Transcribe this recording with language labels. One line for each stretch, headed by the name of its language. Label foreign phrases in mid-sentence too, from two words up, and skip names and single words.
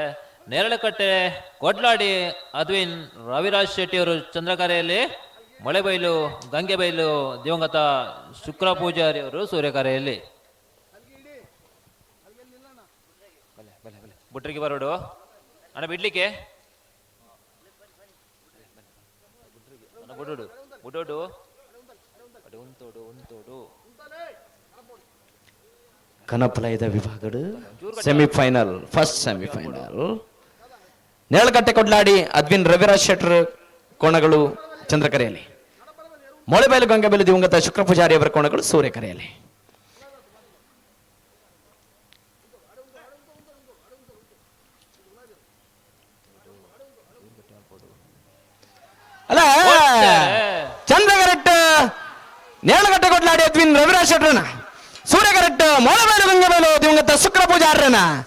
Kannada: ನೇರಳಕಟ್ಟೆ ಕೊಡ್ಲಾಡಿ ಅದ್ವಿನ್ ರವಿರಾಜ್ ಶೆಟ್ಟಿ ಅವರು ಚಂದ್ರಕರೆಯಲ್ಲಿ, ಮೊಳೆಬೈಲು ಗಂಗೆಬೈಲು ದಿವಂಗತ ಶುಕ್ರ ಪೂಜಾರಿ ಅವರು ಸೂರ್ಯಕರೆಯಲ್ಲಿ.
Tulu: ಬುಟ್ರಿಗೆ ಬರೋಡು ಅಣ್ಣ ಬಿಡ್ಲಿಕ್ಕೆ ಬುಡೋಡು ಬುಡೋಡು ಅಡೆ ಉಂತೋಡು ಉಂತೋಡು
Kannada: ಕನಪಲಯದ ವಿಭಾಗದ
English: semifinal first semifinal
Kannada: ನೇಳಗಟ್ಟೆ ಕೊಡ್ಲಾಡಿ ಅದ್ವಿನ್ ರವಿರಾಜ್ ಶೆಟ್ಟರ್ ಕೋಣಗಳು ಚಂದ್ರಕರೆಯಲ್ಲಿ, ಮೊಳೆಬೈಲು ಗಂಗಬೆಲು ದಿವಂಗತ ಶುಕ್ರ ಪೂಜಾರಿ ಅವರ ಕೋಣಗಳು ಸೂರ್ಯಕರೆಯಲ್ಲಿ.
Tulu: ಅಲ್ಲ ಚಂದ್ರಗರಟ್ ನೇಳಗಟ್ಟೆ ಕೊಡ್ಲಾಡಿ ಅದ್ವಿನ್ ರವಿರಾಜ್ ಶೆಟ್ಟರ್ನ, ಸೂರ್ಯಕರಟ್ ಮೊಳೆಬೈಲು ಗಂಗಬೆಲು ದಿವಂಗತ ಶುಕ್ರ ಪೂಜಾರನ.